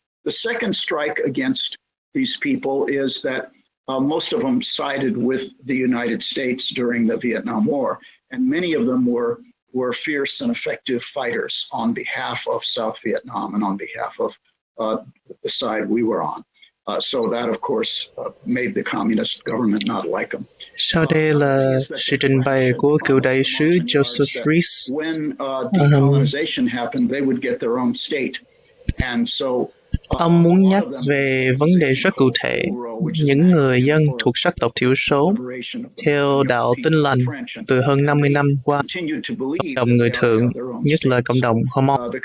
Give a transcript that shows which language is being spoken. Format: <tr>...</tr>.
<en>The second strike against these people is that most of them sided with the United States during the Vietnam War, and many of them were fierce and effective fighters on behalf of South Vietnam and on behalf the side we were on. So that, of course, made the communist government not like them.</en> <vi>Sau đây là sự trình bày của cựu đại sứ Joseph Rees.</vi> <en>When decolonization happened, they would get their own state. And so</en> <vi>ông muốn nhắc về vấn đề rất cụ thể, những người dân thuộc sắc tộc thiểu số theo đạo Tin lành từ hơn 50 năm qua, cộng đồng người Thượng, nhất là cộng đồng Hmong.</vi>